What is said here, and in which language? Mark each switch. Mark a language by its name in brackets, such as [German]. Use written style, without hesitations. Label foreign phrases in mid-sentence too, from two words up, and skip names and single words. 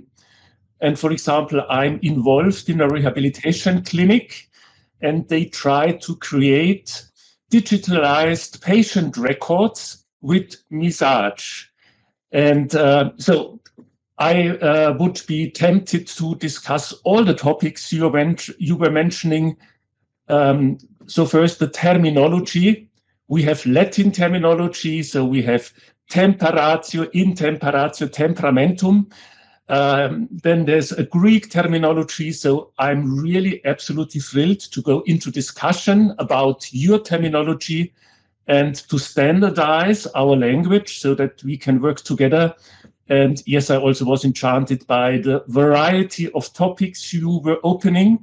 [English] And for example, I'm involved in a rehabilitation clinic, and they try to create digitalized patient records with Mizaj. And so I would be tempted to discuss all the topics you were mentioning. So first, the terminology. We have Latin terminology, so we have temperatio, intemperatio, temperamentum. Then there's a Greek terminology, so I'm really absolutely thrilled to go into discussion about your terminology and to standardize our language so that we can work together. And yes, I also was enchanted by the variety of topics you were opening.